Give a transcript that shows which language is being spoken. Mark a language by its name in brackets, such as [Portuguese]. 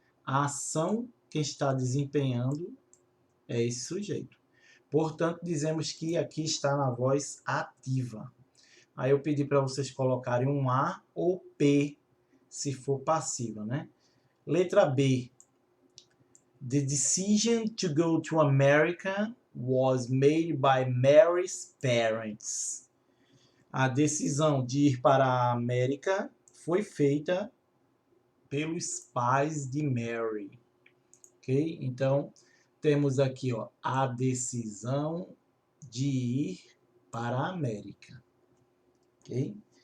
[Portuguese] A ação que está desempenhando é esse sujeito. Portanto, dizemos que aqui está na voz ativa. Aí eu pedi para vocês colocarem um A ou P, se for passiva, né? Letra B. [English] The decision to go to America was made by Mary's parents. [Portuguese] A decisão de ir para a América foi feita pelos pais de Mary. Ok? Então, temos aqui a decisão de ir para a América. Ok?